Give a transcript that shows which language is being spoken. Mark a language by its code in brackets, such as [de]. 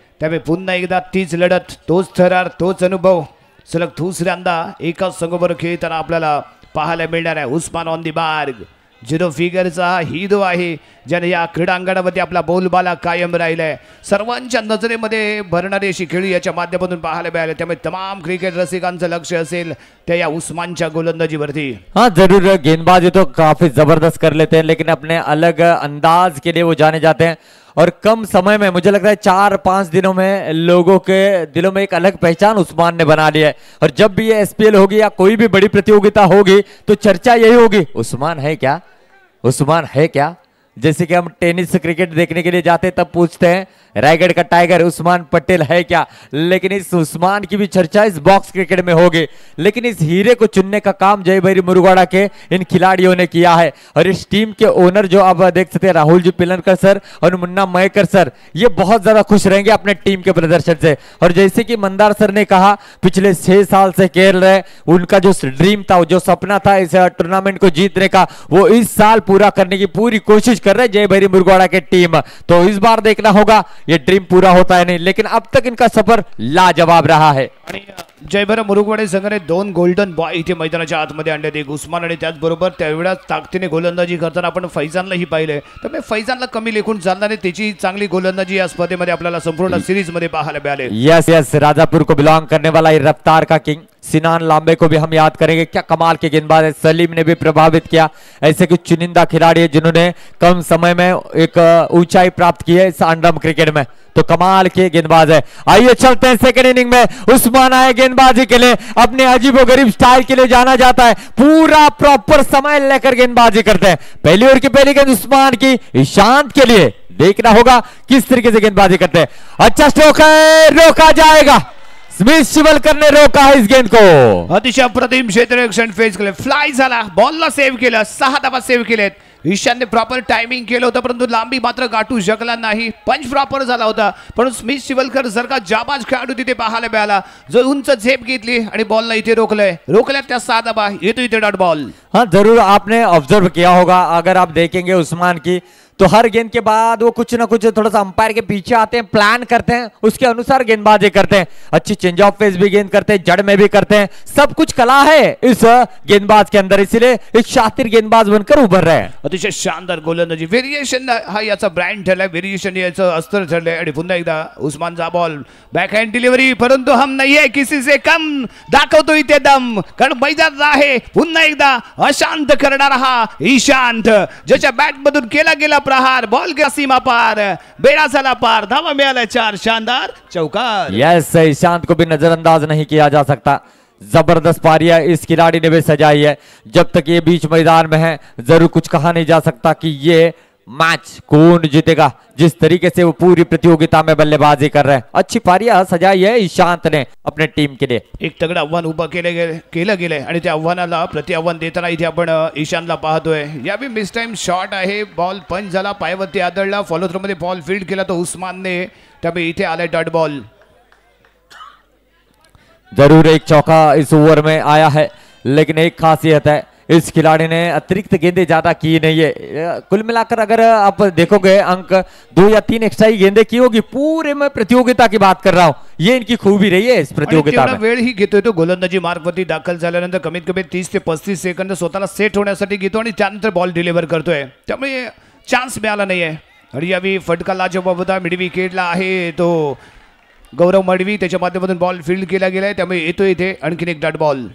[mr] त्यामुळे पुन्हा एकदा तीच लढत, तोच थरार, तोच अनुभव सलग दुसऱ्यांदा एकाच संघाबरोबर खेळताना आपल्याला पाहायला मिळणार आहे. उस्मान ऑन दी मार्ग 0 फिगरचा हा हिरो आहे ज्याने या क्रीडांगणामध्ये आपला बोलबाला कायम राहिलाय. सर्वांच्या नजरेमध्ये भरणारी अशी खेळी याच्या माध्यमातून पाहायला मिळाले. त्यामुळे तमाम क्रिकेट रसिकांचं लक्ष असेल त्या या उस्मानच्या गोलंदाजीवरती. [hi] हाँ जरूर, गेंदबाजी तो काफी जबरदस्त कर लेते हैं लेकिन अपने अलग अंदाज के लिए वो जाने जाते हैं और कम समय में मुझे लगता है 4-5 दिनों में लोगों के दिलों में एक अलग पहचान उस्मान ने बना ली है. और जब भी ये SPL होगी या कोई भी बड़ी प्रतियोगिता होगी तो चर्चा यही होगी, उस्मान है क्या, उस्मान है क्या. जैसे कि हम टेनिस क्रिकेट देखने के लिए जाते तब पूछते हैं रायगढ़ का टाइगर उस्मान पटेल है क्या, लेकिन इस उस्मान की भी चर्चा इस बॉक्स क्रिकेट में होगी. लेकिन इस हीरे को चुनने का काम जय भैरी मुरुगाड़ा के इन खिलाड़ियों ने किया है. और इस टीम के ओनर जो आप देख सकते हैं राहुल जी पिलनकर सर और मुन्ना मयकर सर, ये बहुत ज्यादा खुश रहेंगे अपने टीम के प्रदर्शन से. और जैसे कि मंदार सर ने कहा पिछले 6 साल से खेल रहे, उनका जो ड्रीम था, जो सपना था इस टूर्नामेंट को जीतने का, वो इस साल पूरा करने की पूरी कोशिश कर रहे जय भैरी मुरुगाड़ा के टीम. तो इस बार देखना होगा ये ड्रीम पूरा होता है नहीं, लेकिन अब तक इनका सफर लाजवाब रहा है. [mr] जय भैरी मुरुगाड़ा संघाने 2 गोल्डन बॉय इथे मैदानाच्या आतमध्ये आणले. एक उस्मान आणि त्याचबरोबर त्यावेळेस ताकदीने गोलंदाजी करताना आपण फैजानलाही पाहिले. तर फैजानला कमी लेखून चालणारे त्याची चांगली गोलंदाजी या स्पर्धेमध्ये आपल्याला संपूर्ण सीरीज मध्ये पाहायला मिळाले. [hi] यस यस, राजापुर को बिलोंग करने वाला ये रफ्तार का किंग सिनान लांबे को भी हम याद करेंगे. क्या कमाल के गेंदबाज है. सलीम ने भी प्रभावित किया. ऐसे कुछ चुनिंदा खिलाड़ी है जिन्होंने कम समय में एक ऊंचाई प्राप्त की है इस अंडरम क्रिकेट में. तो कमाल के गेंदबाज है. आइए चलते हैं सेकंड इनिंग में. उस्मान आए गेंदबाजी के लिए, अपने अजीबोगरीब स्टाइल के लिए जाना जाता है. पूरा प्रॉपर समय लेकर गेंदबाजी करते हैं. पहली ओवर की पहली गेंद उस्मान की ईशांत के लिए. देखना होगा किस तरीके से गेंदबाजी करते हैं. अच्छा स्ट्रोक है, रोका जाएगा. स्मिथ शिवलकर ने रोका है इस गेंद को. [mr] अतिशय अप्रतिम क्षेत्ररक्षण फेस केले. फ्लाय झाला, बॉलला सेव्ह केलं, 6 धावा सेव्ह केलेत. ईशानने प्रॉपर टायमिंग केलं होतं परंतु लांबी मात्र गाठू शकला नाही. पंच प्रॉपर झाला होता पण स्मिथ शिवलकर सारखा जाबाज खेळाडू तिथे पाहायला मिळाला जो उंच झेप घेतली आणि बॉलला इथे रोकल्या त्या 6 धावा. येतो इथे डॉट बॉल. [hi] हाँ जरूर आपने ऑब्जर्व किया होगा, अगर आप देखेंगे उस्मान की तो हर गेंद के बाद वो कुछ ना कुछ थोड़ा सा अंपायर के पीछे आते हैं, प्लान करते हैं, उसके अनुसार गेंदबाजी करते हैं। अच्छी चेंज ऑफ फेस भी गेंद करते हैं, जड़ में भी करते हैं, सब कुछ कला है इस गेंदबाज के अंदर, इसीलिए एक शातिर गेंदबाज बनकर उभर रहे हैं। [mr] अतिशय शानदार गोलंदाजी, व्हेरिएशन हा याचा ब्रँड ठरलाय, व्हेरिएशन याचं अस्त्र ठरलंय. आणि पुन्हा एकदा उस्मानचा बॉल, बॅक हँड डिलिव्हरी, परंतु हम नाही आहे [hi] किसी से कम, [mr] दाखवतो इथे दम, कारण मैदान आहे पुन्हा एकदा अशांत करणारा हा ईशांत, ज्याच्या बॅट मधून केला गेला प्रहार, बॉल गेला सीमा पार, बेडा झाला पार, धावा मिळाल्या 4, शानदार चौकार. [hi] यस, ईशांत को भी नजरअंदाज नहीं किया जा सकता, जबरदस्त पारियां इस खिलाड़ी ने भी सजाई है। जब तक ये बीच मैदान में है जरूर कुछ कहा नहीं जा सकता कि ये मैच कौन जीतेगा, जिस तरीके से वो पूरी प्रतियोगिता में बल्लेबाजी कर रहे हैं। अच्छी पारियां सजाई है ईशांत ने अपने टीम के लिए। [mr] एक तगडं आव्हान उभं केलं गेलंय आणि त्या आव्हानाला प्रति आव्हान देताना इथे आपण ईशानला पाहतोय. यावेळी मिस टाइम शॉट आहे, बॉल पंच झाला, पायावरती आदळला, फॉलो थ्रो मध्ये बॉल फील्ड केला तो उस्मानने, त्यामुळे इथे आलाय डॉट बॉल. [hi] जरूर एक चौका इस ओवर में आया है, लेकिन एक खासियत है इस खिलाड़ी ने अतिरिक्त गेंदें ज्यादा की नहीं है। कुल मिलाकर अगर आप देखोगे अंक 2 या 3 एक्स्ट्रा ही गेंदें की होगी, पूरे में प्रतियोगिता की बात कर रहा हूं, ये इनकी खूबी रही है इस प्रतियोगिता में। [mr] वेळ ही घेतोय तो गोलंदाजी मार्कवरती दाखल झाल्यानंतर कमीत कमी 30 ते 35 सेकंद स्वतःला सेट होण्यासाठी घेतो आणि त्यानंतर बॉल डिलिव्हर करतोय, त्यामुळे चान्स मिळाला नाहीये. आणि यावेळी फटका लाजवाब होता, मिड विकेटला आहे तो गौरव मडवी, त्याच्या माध्यमातून बॉल फील्ड केला गेलाय, त्यामुळे येतो इथे आणखीन एक डॉट बॉल.